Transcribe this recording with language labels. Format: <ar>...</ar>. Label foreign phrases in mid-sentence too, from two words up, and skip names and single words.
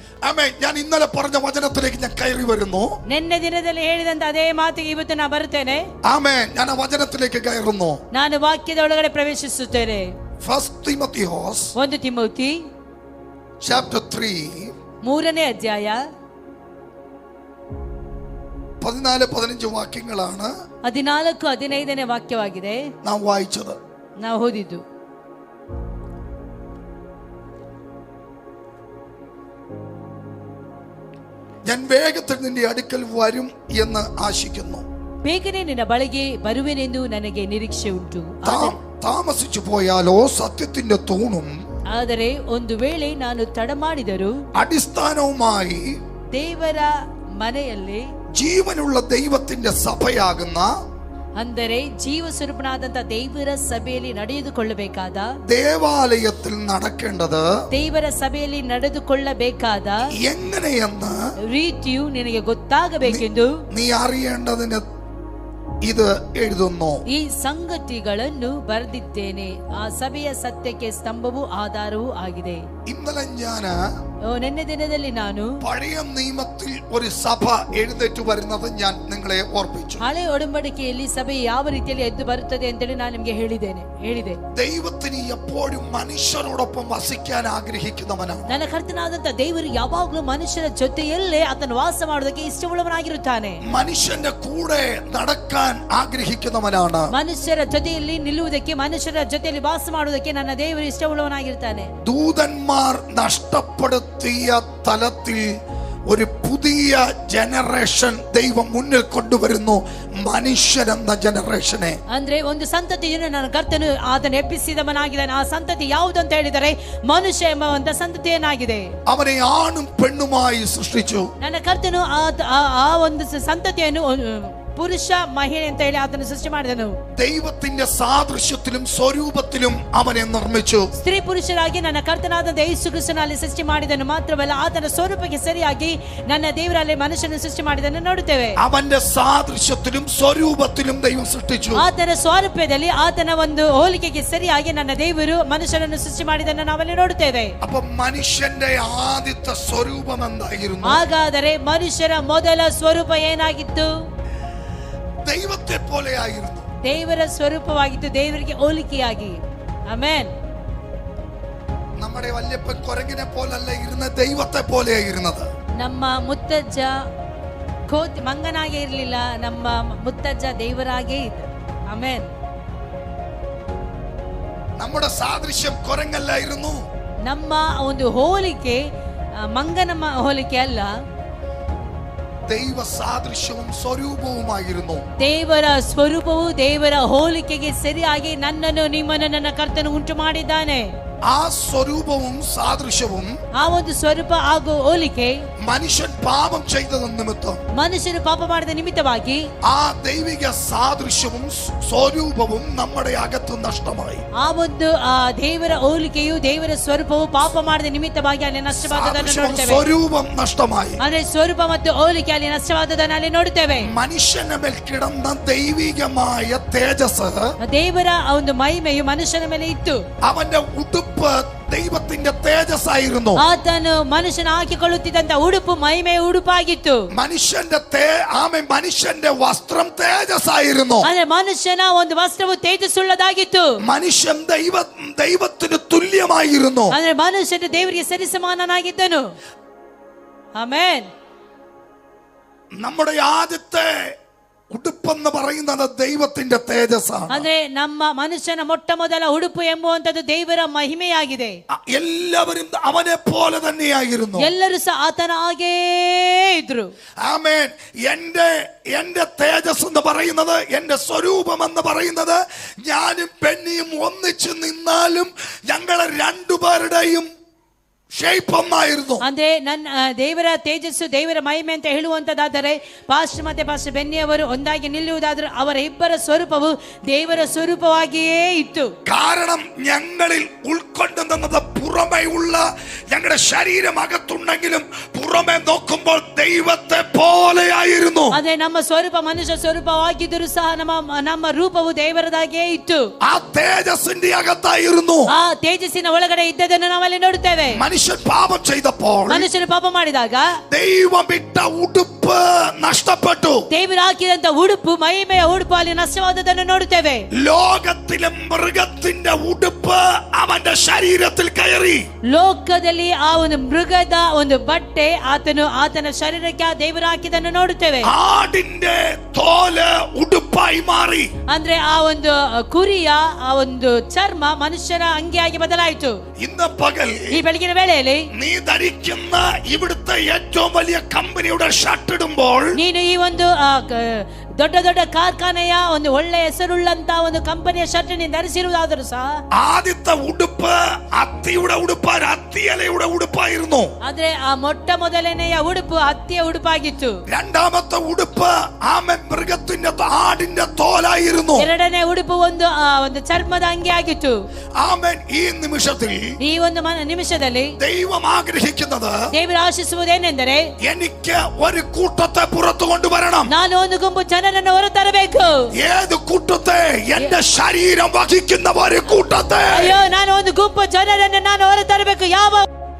<ml>ആമേൻ. ഞാൻ ഇന്നലെ പറഞ്ഞ വചനത്തിലേക്ക് ഞാൻ കയറി വരുന്നു.</ml> <kn>ನಿನ್ನೆ ದಿನದಲ್ಲಿ ಹೇಳಿದಂತ ಅದೇ ಮಾತಿಗೆ ಇವತ್ತು ನಾನು ಬರುತ್ತೇನೆ.</kn> <ml>ആമേൻ. ഞാൻ ആ വചനത്തിലേക്ക് കയറുന്നു.</ml> <kn>ನಾನು ವಾಕ್ಯದ ಒಳಗಡೆ ಪ್ರವೇಶಿಸುತ್ತೇನೆ. 1 ತಿಮೋತಿ chapter 3 ಮೂರನೇ ಅಧ್ಯಾಯ</kn> <ml>14-15 വാക്യങ്ങളാണ്</ml> <kn>14-15ನೇ ವಾಕ್ಯವಾಗಿದೆ</kn> <ml>നാവു വായിച്ചത്,</ml> <kn>ನಾವು ಓದಿದ್ದು.</kn> <ml>ഞാൻ വേഗത്തിൽ നിന്റെ അടുക്കൽ വരും എന്ന് ആശിക്കുന്നു.</ml> <kn>ಬೇಗನೆ ನಿನ್ನ ಬಳಿಗೆ ಬರುವೆನೆಂದು ನನಗೆ ನಿರೀಕ್ಷೆ ಉಂಟು.</kn> <ml>താമസിച്ചു പോയാലോ സത്യത്തിന്റെ തൂണും</ml> <kn>ಆದರೆ ಒಂದು ವೇಳೆ ನಾನು ತಡ ಮಾಡಿದರೂ</kn> <ml>അടിസ്ഥാനവുമായി</ml> <kn>ದೇವರ ಮನೆಯಲ್ಲಿ</kn> <ml>ജീവനുള്ള ദൈവത്തിന്റെ സഭയാകുന്ന</ml> <kn>ಅಂದರೆ ಜೀವ ಸ್ವರೂಪನಾದಂತ ದೇವರ ಸಭೆಯಲ್ಲಿ ನಡೆದುಕೊಳ್ಳಬೇಕಾದ</kn> <ml>ദേവാലയത്തിൽ നടക്കേണ്ടത്</ml> <kn>ದೇವರ ಸಭೆಯಲ್ಲಿ ನಡೆದುಕೊಳ್ಳಬೇಕಾದ</kn> <ml>എങ്ങനെയെന്ന്</ml> <kn>ರೀತಿಯು ನಿನಗೆ ಗೊತ್ತಾಗಬೇಕೆಂದು</kn> <ml>നീ അറിയേണ്ടതിന് ഇത് എഴുതുന്നു.</ml> <kn>ಈ ಸಂಗತಿಗಳನ್ನು ಬರೆದಿದ್ದೇನೆ. ಆ ಸಭೆಯ ಸತ್ಯಕ್ಕೆ ಸ್ತಂಭವೂ ಆಧಾರವೂ ಆಗಿದೆ.</kn> <ml>ഇന്നലെ ഞാന്</ml> <kn>ನಿನ್ನೆ ದಿನದಲ್ಲಿ ನಾನು</kn> <ml>പഴയ നിയമത്തിൽ ഒരു സഭ എഴുന്നേറ്റ് വരുന്നത് ഞാൻ നിങ്ങളെ ഓർപ്പിച്ചു.</ml> <kn>ಹಳೆ ಒಡಂಬಡಿಕೆಯಲ್ಲಿ ಸಭೆ ಯಾವ ರೀತಿಯಲ್ಲಿ ಎದ್ದು ಬರುತ್ತದೆ ಅಂತೇಳಿ ನಾನು ನಿಮಗೆ ಹೇಳಿದೆ.</kn> <ml>ദൈവത്തിന് എപ്പോഴും മനുഷ്യരോടൊപ്പം വസിക്കാൻ ആഗ്രഹിക്കുന്നവനാണ്.</ml> <kn>ನನ್ನ ಕರ್ತನಾದಂತ ದೇವರು ಯಾವಾಗಲೂ ಮನುಷ್ಯರ ಜೊತೆಯಲ್ಲೇ ಆತನು ವಾಸ ಮಾಡೋದಕ್ಕೆ ಇಷ್ಟವುಳ್ಳವನಾಗಿರುತ್ತಾನೆ.</kn> <ml>മനുഷ്യന്റെ കൂടെ നടക്കാൻ ആഗ്രഹിക്കുന്നവനാണ്.</ml> <kn>ಮನುಷ್ಯರ ಜೊತೆಯಲ್ಲಿ ನಿಲ್ಲುವುದಕ್ಕೆ, ಮನುಷ್ಯರ ಜೊತೆಯಲ್ಲಿ ವಾಸ ಮಾಡುವುದಕ್ಕೆ ನನ್ನ ದೇವರು ಇಷ್ಟವುಳ್ಳವನಾಗಿರ್ತಾನೆ.</kn> <ml>ദൂതന്മാർ നഷ്ടപ്പെടുത്തിയ തലത്തിൽ ഒരു പുതിയ ജനറേഷൻ ദൈവം മുന്നിൽ കൊണ്ടുവരുന്നു. മനുഷ്യരെന്ന ജനറേഷനെ,</ml> <kn>ಅಂದ್ರೆ ಒಂದು ಸಂತತಿಯನ್ನು ನನ್ನ ಕರ್ತನು ಆತನು ಎಬ್ಬಿಸಿದವನಾಗಿದ್ದಾನೆ. ಆ ಸಂತತಿ ಯಾವುದು ಅಂತ ಹೇಳಿದರೆ ಮನುಷ್ಯ ಎಂಬ ಒಂದು ಸಂತತಿಯನ್ನಾಗಿದೆ.</kn> <ml>അവനെ ആണും പെണ്ണുമായി സൃഷ്ടിച്ചു.</ml> <kn>ನನ್ನ ಕರ್ತನು ಆ ಒಂದು ಸಂತತಿಯನ್ನು ಪುರುಷ ಮಹಿಳೆ ಅಂತ ಹೇಳಿ ಆತನು ಸೃಷ್ಟಿ ಮಾಡಿದನು.</kn> <ml>ദൈവത്തിന്റെ സാദൃശ്യത്തിലും സ്വരൂപത്തിലും അവനെ നിർമ്മിച്ചു.</ml> <kn>ಸ್ತ್ರೀ ಪುರುಷರಾಗಿ ನನ್ನ ಕರ್ತನಾದ ಯೇಸು ಕ್ರಿಸ್ತನಲ್ಲಿ ಸೃಷ್ಟಿ ಮಾಡಿದನು. ಮಾತ್ರವಲ್ಲ, ಆತನ ಸ್ವರೂಪಕ್ಕೆ ಸರಿಯಾಗಿ ನನ್ನ ದೇವರಲ್ಲಿ ಮನುಷ್ಯನ ಸೃಷ್ಟಿ ಮಾಡಿದನ್ನು ನೋಡುತ್ತೇವೆ.</kn> <ml>അവന്റെ സാദൃശ്യത്തിലും സ്വരൂപത്തിലും ദൈവം സൃഷ്ടിച്ചു.</ml> <kn>ಆತನ ಸ್ವರೂಪದಲ್ಲಿ, ಆತನ ಒಂದು ಹೋಲಿಕೆಗೆ ಸರಿಯಾಗಿ ನನ್ನ ದೇವರು ಮನುಷ್ಯನನ್ನು ಸೃಷ್ಟಿ ಮಾಡಿದನ್ನು ನಾವಲ್ಲಿ ನೋಡುತ್ತೇವೆ.</kn> <ml>അപ്പൊ മനുഷ്യന്റെ ആദ്യത്തെ സ്വരൂപം എന്തായിരുന്നു?</ml> <kn>ಹಾಗಾದರೆ ಮನುಷ್ಯರ ಮೊದಲ ಸ್ವರೂಪ ಏನಾಗಿತ್ತು?</kn> <ml>ദൈവത്തെ പോലെയായിരുന്നു.</ml> <kn>ದೇವರ ಸ್ವರೂಪವಾಗಿತ್ತು, ದೇವರಿಗೆ ಹೋಲಿಕೆಯಾಗಿ. ಆಮೆನ್.</kn> <ml>നമ്മുടെ വല്യപ്പൻ കൊരങ്ങിനെ പോലല്ല ഇരുന്ന, ദൈവത്തെ പോലെയായിരുന്നത്.</ml> <kn>ನಮ್ಮ ಮುತ್ತಜ್ಜ ಮಂಗನಾಗೆ ಇರಲಿಲ್ಲ, ನಮ್ಮ ಮುತ್ತಜ್ಜ ದೇವರಾಗೇ ಇದ್ದ. ಆಮೆನ್.</kn> <ml>നമ്മുടെ സാദൃശ്യം കൊരങ്ങല്ലായിരുന്നു.</ml> <kn>ನಮ್ಮ ಒಂದು ಹೋಲಿಕೆ ಮಂಗನ ಹೋಲಿಕೆ ಅಲ್ಲ,</kn> <ml>ദൈവ സാദൃശ്യവും സ്വരൂപവുമായിരുന്നു.</ml> <kn>ದೇವರ ಸ್ವರೂಪವು ದೇವರ ಹೋಲಿಕೆಗೆ ಸರಿಯಾಗಿ ನನ್ನನ್ನು ನಿಮ್ಮನ್ನು ನನ್ನ ಕರ್ತನು ಉಂಟು ಮಾಡಿದ್ದಾನೆ.</kn> <ml>ആ സ്വരൂപവും സാദൃശ്യവും,</ml> <kn>ಆ ಒಂದು ಸ್ವರೂಪ ಹಾಗೂ ಹೋಲಿಕೆ,</kn> <ml>മനുഷ്യൻ പാപം ചെയ്തത് നിമിത്തം</ml> <kn>ಮನುಷ್ಯರು ಪಾಪ ಮಾಡಿದ ನಿಮಿತ್ತವಾಗಿ</kn> <ml>ആ ദൈവിക സാദൃശ്യവും സ്വരൂപവും നമ്മുടെ അകത്ത് നഷ്ടമായി.</ml> <kn>ಆ ಒಂದು ದೇವರ ಹೋಲಿಕೆಯು, ದೇವರ ಸ್ವರೂಪವು ಪಾಪ ಮಾಡಿದ ನಿಮಿತ್ತವಾಗಿ ಅಲ್ಲಿ ನಷ್ಟವಾದದನ್ನು ನೋಡುತ್ತೇವೆ.</kn> <ml>സ്വരൂപം നഷ്ടമായി.</ml> <kn>ಅಂದ್ರೆ ಸ್ವರೂಪ ಮತ್ತು ಹೋಲಿಕೆ ಅಲ್ಲಿ ನಷ್ಟವಾದದನ್ನು ಅಲ್ಲಿ ನೋಡುತ್ತೇವೆ.</kn> <ml>മനുഷ്യന്റെ മേൽ കിടന്ന ദൈവികമായ തേജസ്,</ml> <kn>ದೇವರ ಒಂದು ಮಹಿಮೆಯು ಮನುಷ್ಯನ ಮೇಲೆ ಇತ್ತು.</kn> <ml>അവന്റെ ഉടുപ്പ് ദൈവത്തിന്റെ തേജസ്സായിരുന്നു.</ml> <kn>ಆತನು ಮನುಷ್ಯನ ಹಾಕಿಕೊಳ್ಳುತ್ತಿದ್ದಂತ ಉಡುಪು ಮಹಿಮೆಯ ಉಡುಪಾಗಿತ್ತು.</kn> <ml>മനുഷ്യന്റെ വസ്ത്രം തേജസ്സായിരുന്നു.</ml> <kn>ಅಂದ್ರೆ ಮನುಷ್ಯನ ಒಂದು ವಸ್ತ್ರವು ತೇಜಸ್ಸುಳ್ಳದಾಗಿತ್ತು.</kn> <ml>മനുഷ്യൻ ദൈവത്തിന് തുല്യമായിരുന്നു.</ml> <kn>ಅಂದ್ರೆ ಮನುಷ್ಯನು ದೇವರಿಗೆ ಸರಿಸಮಾನನಾಗಿದ್ದನು. ಆಮೆನ್.</kn> <ml>നമ്മുടെ ആദ്യത്തെ ഉടുപ്പെന്ന് പറയുന്നത് ദൈവത്തിന്റെ തേജസ്സാണ്.</ml> <kn>ಅಂದ್ರೆ ನಮ್ಮ ಮನುಷ್ಯನ ಮೊಟ್ಟ ಮೊದಲ ಉಡುಪು ಎಂಬುವಂತದ್ದು ದೇವರ ಮಹಿಮೆಯಾಗಿದೆ.</kn> <ml>എല്ലാവരും അവനെ പോലെ തന്നെയായിരുന്നു.</ml> <kn>ಎಲ್ಲರೂ ಸಹ ಆತನ ಹಾಗೇ ಇದ್ರು.</kn> <ml>ആമേൻ. എന്റെ തേജസ് എന്ന് പറയുന്നത്, എന്റെ സ്വരൂപം എന്ന് പറയുന്നത്, ഞാനും പെണ്ണിയും ഒന്നിച്ചു നിന്നാലും ഞങ്ങളെ രണ്ടുപേരുടെയും ഷേപ്പ് ഒന്നായിരുന്നു.</ml> <kn>ಅಂದ್ರೆ ನನ್ನ ದೇವರ ತೇಜಸ್ಸು, ದೇವರ ಮಹಿಮೆ ಅಂತ ಹೇಳುವಂತದ್ದಾದರೆ ಪಾಸ್ಟರ್ ಮತ್ತೆ ಪಾಸ್ಟರ್ ಬೆನ್ನಿ ಅವರು ಒಂದಾಗಿ ನಿಲ್ಲುವುದಾದ್ರೆ ಅವರ ಇಬ್ಬರ ಸ್ವರೂಪವು ದೇವರ ಸ್ವರೂಪವಾಗಿಯೇ ಇತ್ತು.</kn> <ml>കാരണം ഞങ്ങളിൽ ഉൾക്കൊണ്ടു നിന്നത് പുറമേയുള്ള ഞങ്ങളുടെ ശരീരം അകത്തുണ്ടെങ്കിലും പുറമെ നോക്കുമ്പോൾ ദൈവത്തെ പോലെയായിരുന്നു.</ml> <kn>ಅದೇ ನಮ್ಮ ಸ್ವರೂಪ ಮನುಷ್ಯ ಸ್ವರೂಪವಾಗಿದ್ದರೂ ಸಹ ನಮ್ಮ ರೂಪವು ದೇವರದಾಗಿಯೇ ಇತ್ತು.</kn> <ml>ആ തേജസ്സിന്റെ അകത്തായിരുന്നു.</ml> <kn>ಆ ತೇಜಸ್ಸಿನ ಒಳಗಡೆ ಇದ್ದದನ್ನು ನಾವಲ್ಲಿ ನೋಡುತ್ತೇವೆ.</kn> <ml>മനുഷ്യൻ പാപം ചെയ്തപ്പോൾ</ml> <kn>ಮನುಷ್ಯನು ಪಾಪ ಮಾಡಿದಾಗ</kn> <ml>ദൈവം ഇട്ട ഉടുപ്പ് നഷ്ടപ്പെട്ടു.</ml> <kn>ದೇವರು ಹಾಕಿದಂತ ಉಡುಪು ಮಹಿಮೆಯ ಉಡುಪು ಅಲ್ಲಿ ನಷ್ಟವಾದದನ್ನು ನೋಡುತ್ತೇವೆ.</kn> <ml>ലോകത്തിലെ മൃഗത്തിന്റെ ഉടുപ്പ് അവന്റെ ശരീരത്തിൽ കയറി.</ml> <kn>ಲೋಕದಲ್ಲಿ ಆ ಒಂದು ಮೃಗದ ಒಂದು ಬಟ್ಟೆ ಆತನ ಶರೀರಕ್ಕೆ ಆ ದೇವರು ಹಾಕಿದನ್ನು ನೋಡುತ್ತೇವೆ.</kn> <ml>ആടിന്റെ തോല് ഉടുപ്പായി മാറി.</ml> <kn>ಅಂದ್ರೆ ಆ ಒಂದು ಕುರಿಯ ಆ ಒಂದು ಚರ್ಮ ಮನುಷ್ಯನ ಅಂಗಿಯಾಗಿ ಬದಲಾಯಿತು.</kn> <ml>ഇന്ന് പകൽ</ml> <kn>ಈ ಬೆಳಗಿನ ವೇಳೆಯಲ್ಲಿ</kn> <ml>നീ ധരിക്കുന്ന ഇവിടുത്തെ ഏറ്റവും വലിയ കമ്പനിയുടെ ഷർട്ട് ഇടുമ്പോൾ</ml> <kn>ನೀನು ಈ ಒಂದು ದೊಡ್ಡ ದೊಡ್ಡ ಕಾರ್ಖಾನೆಯ ಒಂದು ಒಳ್ಳೆ ಹೆಸರುಳ್ಳಂತ ಒಂದು ಕಂಪನಿಯ ಶರ್ಟ್ ನೀನು ಧರಿಸಿರುವುದಾದರೂ ಸಹ</kn> <ml>ആദ്യത്തെ ഉടുപ്പ് അത്തിയുടെ ഉടുപ്പാണ്, അത്തിയലയുടെ ഉടുപ്പായിരുന്നു.</ml> <kn>ಆದ್ರೆ ಆ ಮೊಟ್ಟ ಮೊದಲನೆಯ ಉಡುಪು ಹತ್ತಿಯ ಉಡುಪಾಗಿತ್ತು.</kn> <ml>രണ്ടാമത്തെ ഉടുപ്പ് ആമൻ മൃഗത്തിന്റെ ആടിന്റെ തോലായിരുന്നു.</ml> <kn>ಎರಡನೇ ಉಡುಪು ಒಂದು ಚರ್ಮದ ಅಂಗಿ ಆಗಿತ್ತು.</kn> <ml>ആമൻ ഈ നിമിഷത്തിൽ</ml> <kn>ಈ ಒಂದು ನಿಮಿಷದಲ್ಲಿ</kn> <ml>ദൈവം ആഗ്രഹിക്കുന്നത്</ml> <kn>ದೇವರು ಆಶಿಸುವುದೇನೆಂದರೆ</kn> <ml>എനിക്ക് ഒരു കൂട്ടത്തെ പുറത്തു കൊണ്ടുവരണം.</ml> <kn>ನಾನು ಒಂದು ಗುಂಪು ಜನರನ್ನು ಹೊರತರಬೇಕು.</kn> <ml>ഏത് കൂട്ടത്തെ? എന്റെ ശരീരം വഹിക്കുന്ന ഒരു കൂട്ടത്തെ.</ml> <kn>ಅಯ್ಯೋ, ನಾನು ಒಂದು ಗುಂಪು ಜನರನ್ನು ನಾನು ಹೊರತರಬೇಕು. ಯಾವ</kn>